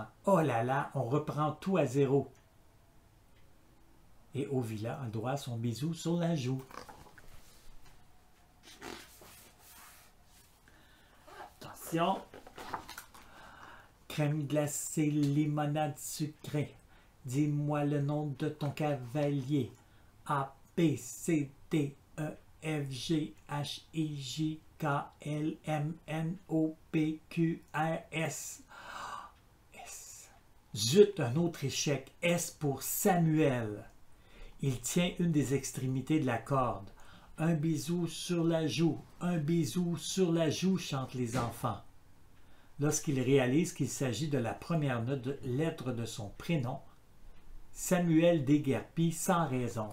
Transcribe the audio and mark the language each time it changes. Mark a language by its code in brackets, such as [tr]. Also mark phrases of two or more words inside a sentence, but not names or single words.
[fr] Oh là là, on reprend tout à zéro. Et Ovila a droit à son bisou sur la joue. Attention. Crème glacée, limonade sucrée. Dis-moi le nom de ton cavalier. A, B, C, D, E, F, G, H, I, J, K, L, M, N, O, P, Q, R, S. S. Zut, un autre échec. S pour Samuel. Il tient une des extrémités de la corde. Un bisou sur la joue, un bisou sur la joue, chantent les enfants. Lorsqu'il réalise qu'il s'agit de la première lettre de son prénom, Samuel déguerpit sans raison.